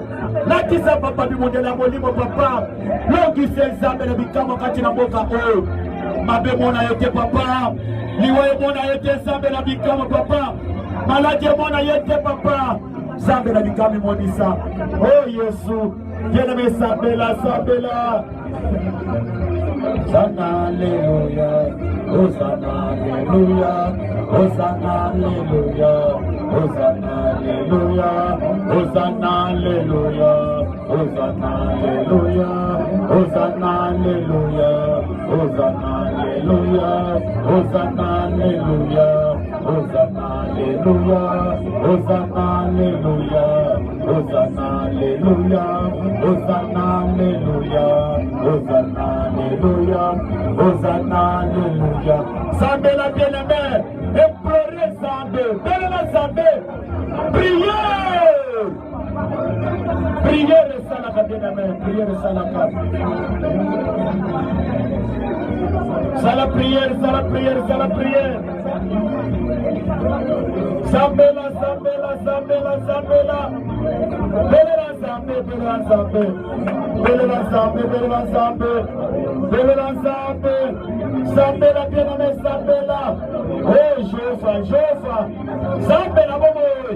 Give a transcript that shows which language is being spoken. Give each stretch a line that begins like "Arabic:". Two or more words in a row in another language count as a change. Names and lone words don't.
Lingala: Natisa papa bibundeli ya molimo papa. Longi se Zambe na bikamo kati na mboka oyo. Mabe mona yote papa. Liwe mona yote Zambe na bikamo papa. Malaje mona yote papa. Zambe na bikamo monisa. Oh Yesu.
French: Bien-aimé Sabela,
Lingala: Sabela.
French: Hosanna, Alléluia. Hosanna, Alléluia. Hosanna, Alléluia. Hosanna, Alléluia. Hosanna, Alléluia. Hosanna, Alléluia. Hosanna, Alléluia. Hosanna, Alléluia. Hosanna, Alléluia. Hosanna, Alléluia. Hosanna, Alléluia. Hosanna, Alléluia. Hosanna, Alléluia. Hosanna, Alléluia. Hosanna, Alléluia. Zambe la bien-aimée, implorez Zambe, donnez la Zambe, priez. Prière et salaka bien-aimée, prière et salaka. Ça la prière, ça la prière, ça la prière.
Lingala: Zambela, Zambela, Zambela, Zambela. Belela Zambe, Belela Zambe. Belela Zambe, Belela Zambe. Belela Zambe. Zambela, bien-aimé, Zambela. Oh, Jéhovah, Jéhovah. Zambela, bobo.